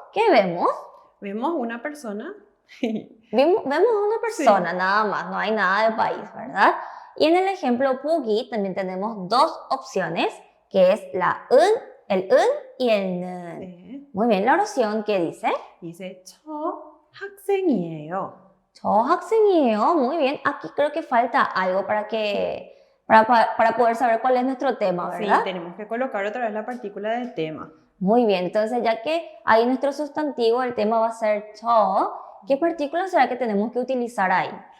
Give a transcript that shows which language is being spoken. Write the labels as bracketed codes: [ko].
[es] ¿Qué vemos? Vemos una persona. Vemos una persona, sí. Nada más, no hay nada de país, ¿verdad? Y en el ejemplo 보기 también tenemos dos opciones, que es el 은 y el 는. Muy bien, la oración, ¿qué dice? [ko] Dice 저 학생이에요. 저 학생이에요. [es] Muy bien, aquí creo que falta algo para poder saber cuál es nuestro tema, ¿verdad? Sí, tenemos que colocar otra vez la partícula del tema. Muy bien, entonces ya que ahí nuestro sustantivo, el tema va a ser 저, ¿qué partícula será que tenemos que utilizar ahí?